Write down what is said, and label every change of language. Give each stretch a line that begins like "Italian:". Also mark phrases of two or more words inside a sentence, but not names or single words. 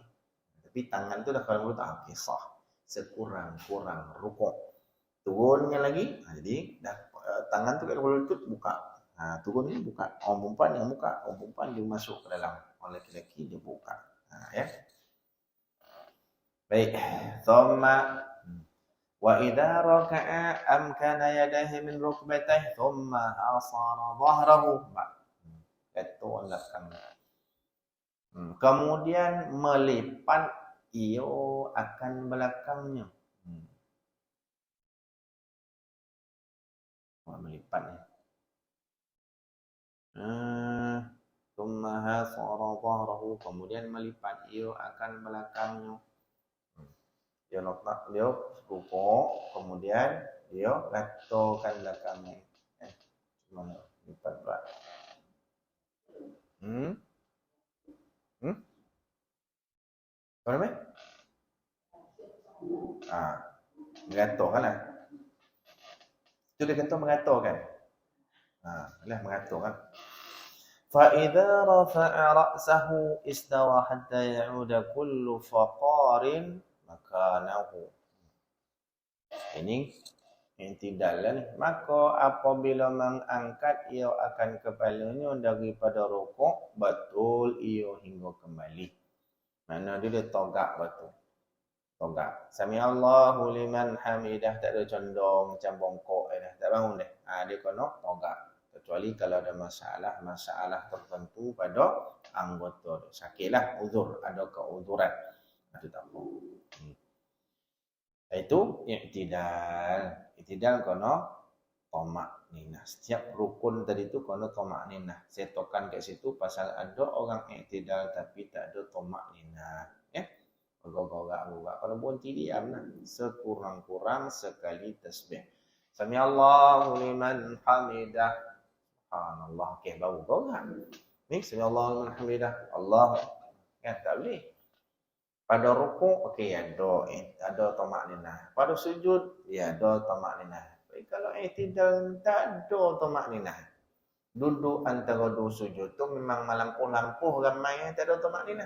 Malay: Tapi tangan tu dah kalau tak kisah. Sekurang-kurang rukuk. Turunnya lagi. Jadi dah tangan tu kat kepala lutut buka. Turun ni buka. Orang perempuan yang buka. Orang perempuan dia masuk ke dalam. Orang lelaki dia buka. Ya. Baik.
Arabic: ثم وإذا ركع أمكن يديه من ركبتيه ثم هصر ظهره.
Malay: Itu belakang. Kemudian melipat ia akan belakangnya. Melipat ni.
Arabic: ثم هصر ظهره,
Malay: kemudian melipat ia akan belakangnya. Dia letak dia rukuk, kemudian dia letakkan belakangnya. Mana lipat berat. Apa nama? Mengatur kan lah. Itu dia kata mengatur kan. Lah mengatur kan.
Arabic: فَإِذَا رَفَعَ رَأْسَهُ إِسْتَوَى حَتَّى يَعُودَ كُلُّ فَقَارٍ مَكَانَهُ.
Malay: Ini i'tidal ni. Maka apabila mengangkat ia akan kepalanya daripada rukuk, betul ia hingga kembali. Mana dia togak betul. Togak.
Arabic: سمع الله لمن حمده,
Malay: tak ada condong macam bongkok dah. Tak bangun dah. Dia kena togak. Kecuali kalau ada masalah tertentu pada anggota. Sakitlah, uzur, ada keuzuran. Itu tak apa. Itu i'tidal. I'tidal kena tomak ninah. Setiap rukun tadi tu kena tomak ninah. Saya tokan kat situ pasal ada orang i'tidal tapi tak ada tomak ninah. Gorak-gorak. Kalau berhenti diam lah. Sekurang-kurang sekali tasbih.
Arabic: سمع الله لمن حمده.
Malay: Subhanallah. Okey, baru gorak.
Arabic: Ni سمع الله لمن حمده.
Malay: Allah. Tak boleh. Pada rukuk, okey, ada tomak ninah. Pada sujud, ada tomak ninah. kalau i'tidal tak ada tamakninah. Duduk antara dua sujud tu memang melampuh-lampuh ramai tak ada tamakninah.